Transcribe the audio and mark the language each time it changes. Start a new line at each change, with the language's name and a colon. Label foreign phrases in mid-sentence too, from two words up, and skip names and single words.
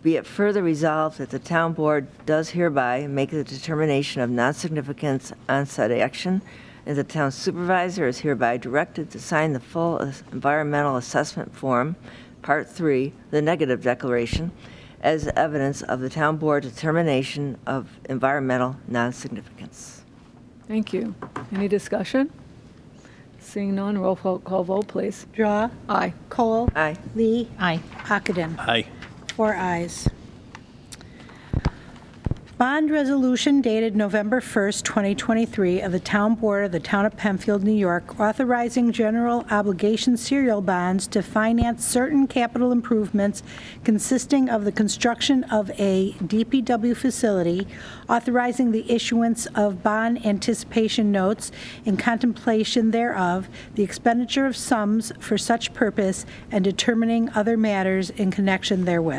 English: Be it further resolved that the town board does hereby make the determination of non-significance on said action, and the town supervisor is hereby directed to sign the full environmental assessment form, Part 3, the negative declaration, as evidence of the town board determination of environmental non-significance. Thank you. Any discussion? Seeing none, roll call vote, please. Drawe. Aye. Kohl. Aye. Lee. Aye. Ockenden. Aye. 4 ayes. Bond resolution dated November 1st, 2023 of the Town Board of the Town of Penfield, New York, authorizing general obligation serial bonds to finance certain capital improvements consisting of the construction of a DPW facility, authorizing the issuance of bond anticipation notes in contemplation thereof, the expenditure of sums for such purpose, and determining other matters in connection therewith.